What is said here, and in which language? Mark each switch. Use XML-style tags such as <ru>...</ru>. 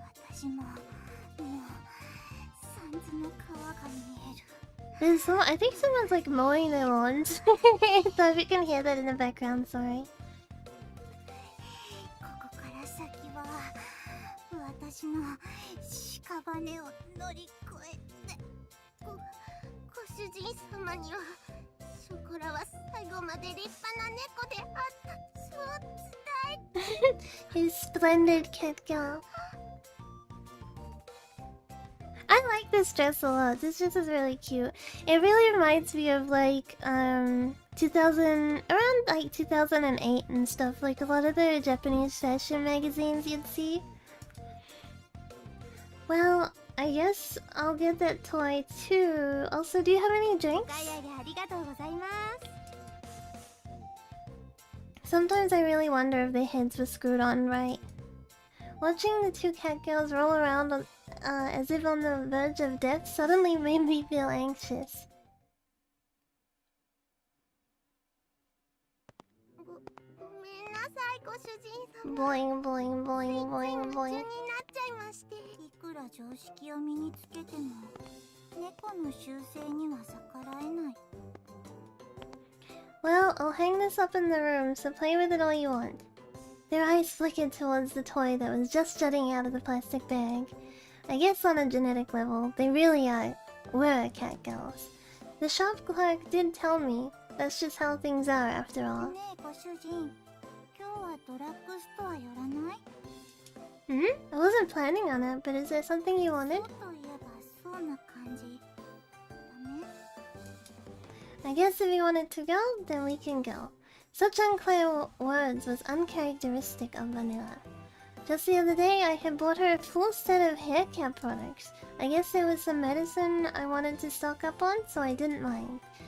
<ja>私ももう三途の川が見える。</ja> <en>There's so I think someone's like mowing their lawns. So if you can hear that in the background, sorry.</en> <ja>ここから先は私の屍を乗り越えてご主人様にはショコラは最後まで立派な猫であったそう伝えて</ja> <en>His splendid cat girl. I like this dress a lot. This dress is really cute. It really reminds me of like 2000 around like 2008 and stuff, like a lot of the Japanese fashion magazines you'd see. Well, I guess I'll get that toy too. Also, do you have any</en> <ja>お</ja> <en>drinks?</en> <ja>買い上げありがとうございます。</ja> <en>Sometimes I really wonder if their heads were screwed on right. Watching the two cat girls roll around as if on the verge of death suddenly made me feel anxious.</en> <ja>ごめんなさい、ご主人様。</ja> <en>Boing, boing, boing, boing,</en> <ja>夢中</ja> <en>boing.</en> <ja>になっちゃいまして。いくら常識を身につけても、猫の習性には逆らえない。</ja> <en>Well, I'll hang this up in the room, so play with it all you want. Their eyes flickered towards the toy that was just jutting out of the plastic bag. I guess on a genetic level, they really were cat girls. The shop clerk did tell me that's just how things are after all.</en> <ja>ねえ、ご主人。今日はドラッグストア寄らない？</ja> <en>I wasn't planning on it, but is there something you wanted?</en> <ja>そうといえばそうな感じ。ダメ？</ja> <en>I guess if you wanted to go, then we can go. Such unclear words was uncharacteristic of Vanilla. Just the other day, I had bought her a full set of hair care products. I guess there was some medicine I wanted to stock up on, so I didn't mind.</en>